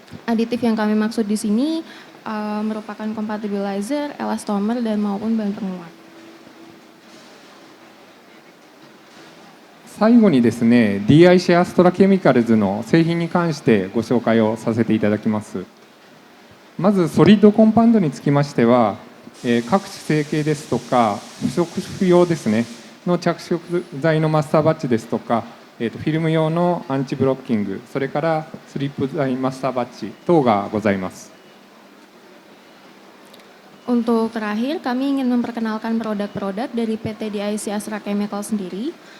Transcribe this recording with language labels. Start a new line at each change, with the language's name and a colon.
Indonesian: Aditif yang kami maksud di sini merupakan compatibilizer, elastomer, dan maupun bahan penguat.
Japanese: 最後にですね、DIC アストラケミカルズの製品に関してご紹介をさせていただきます。まずソリッドコンパウンドにつきましては、各種成形ですとか不織布用ですねの着色剤のマスターバッチですとか、フィルム用のアンチブロッキング、それからスリップ剤マスターバッチ等がございます。
Indonesian: Untuk terakhir, kami ingin memperkenalkan produk-produk dari PT DIC Astra Chemical sendiri.